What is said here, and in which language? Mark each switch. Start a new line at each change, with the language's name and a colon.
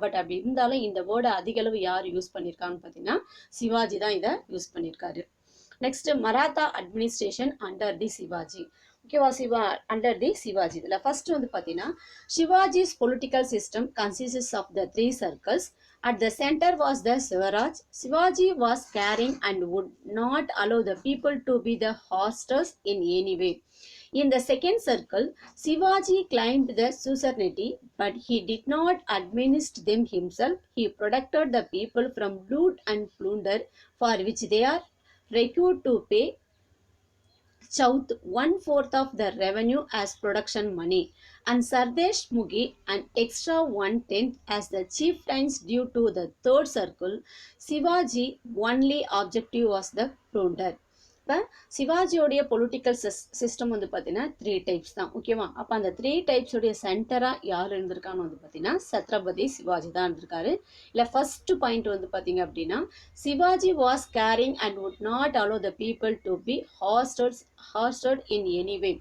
Tamil: But அப்படி இருந்தாலும் இந்த வேர்டை அதிக அளவு யார் யூஸ் பண்ணியிருக்காங்கன்னு பார்த்தீங்கன்னா சிவாஜி தான் இதை யூஸ் பண்ணியிருக்காரு.
English: Next Maratha administration under the Shivaji. ஓகேவா, under the Shivaji. இதில் first
Tamil: வந்து பார்த்தீங்கன்னா
English: Shivaji's political system consists of the 3 circles. At the center was the Swaraj. Shivaji was caring and would not allow the people to be the hostess in any way. In the second circle, Shivaji claimed the suzerainty, but he did not administer them himself. He protected the people from loot and plunder, for which they are required to pay Chauth 1/4 of the revenue as production money, and Sardesh Mugi an extra 1/10 as the chieftains due to the third circle. Shivaji only objective was the plunder.
Tamil: இப்போ சிவாஜியோடைய political system வந்து பார்த்தீங்கன்னா 3 types தான். ஓகேவா? அப்போ அந்த 3 டைப்ஸோடைய சென்டராக யார் இருந்திருக்கான்னு வந்து பார்த்தீங்கன்னா சத்ரபதி சிவாஜி தான் இருந்திருக்காரு.
English: இல்லை first point
Tamil: வந்து பார்த்தீங்க அப்படின்னா
English: Shivaji was caring and would not allow the people to be hosted in any way.